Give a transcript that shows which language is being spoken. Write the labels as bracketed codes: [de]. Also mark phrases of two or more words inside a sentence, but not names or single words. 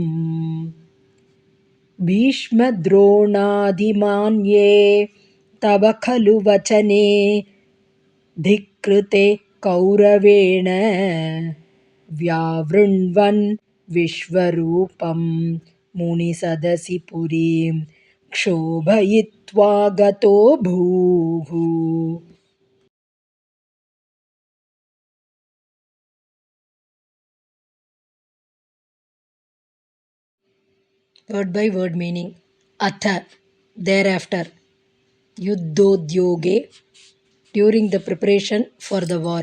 [sa] ಭೀಷ್ಮದ್ರೋಣಾದಿಮಾನ್ಯೇ ತವ ಖಲು ವಚನೆ ಧಿಕ್ಕೃತೆ ಕೌರವೇಣ ವ್ಯಾವೃಣ್ವನ್ ವಿಶ್ವರೂಪಂ ಮುನಿಸದಸಿ ಪುರೀಂ ಕ್ಷೋಭಯಿತ್ವಾ ಗತೋ ಭೂಃ. [en] Word by word meaning. Atha, thereafter. Yuddhodyoge, during the preparation for the war.